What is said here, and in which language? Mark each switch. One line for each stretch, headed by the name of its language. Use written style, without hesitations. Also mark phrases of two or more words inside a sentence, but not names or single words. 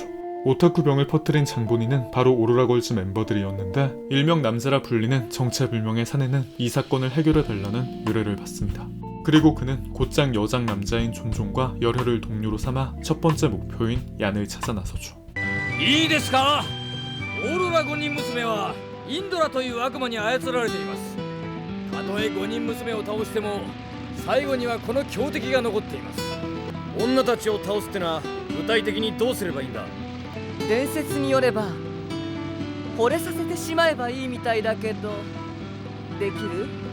Korean: 오타쿠 병을 퍼뜨린 장본인은 바로 오로라걸즈 멤버들이었는데 일명 남자라 불리는 정체불명의 사내는 이 사건을 해결해달라는 의뢰를 받습니다. 그리고 그는 곧장 여장 남자인 존존과 열혈을 동료로 삼아 첫 번째 목표인 얀을 찾아 나서죠.
Japanese: いいですか。オーロラ5人娘はインドラという悪魔に操られています。たとえ5人娘を倒しても最後にはこの強敵が残っています。女たちを倒すってのは具体的にどうすればいいんだ。伝説によれば惚れさせてしまえばいいみたいだけど、できる？